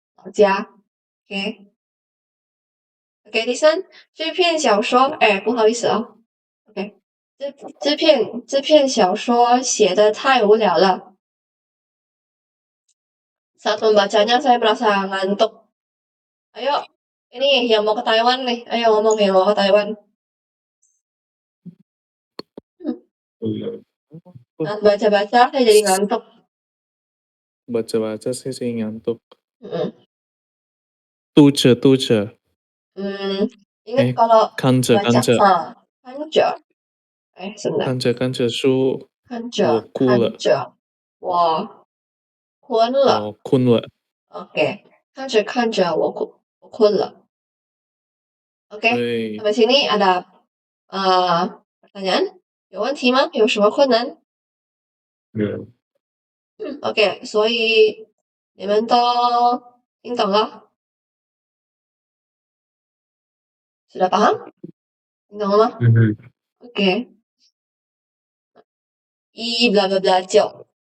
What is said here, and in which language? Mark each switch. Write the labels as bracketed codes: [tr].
[zh] 老家，OK [en] this one [zh] 这篇小说，不好意思啊，OK，这篇小说写的太无聊了。 [id] Saat membacanya saya merasa ngantuk. Ayo, ini yang mau ke Taiwan nih. Ayo ngomong yang mau ke Taiwan. Saat baca-baca saya jadi ngantuk. Baca-baca saya sih ngantuk. Mm. [zh] 读者 [id] Ingat kalau [zh] 看着 [id] baca 看着，sebentar. [zh] 看着书我哭了，看着，我困了。我困了。 OK，看着我困了。OK，对， [id] sampai sini ada pertanyaan? [zh] 有问题吗？有什么困难？ OK，所以你们都听懂了？ [id] Sudah paham？ [zh] 听懂了吗？OK，一 blah blah blah 9。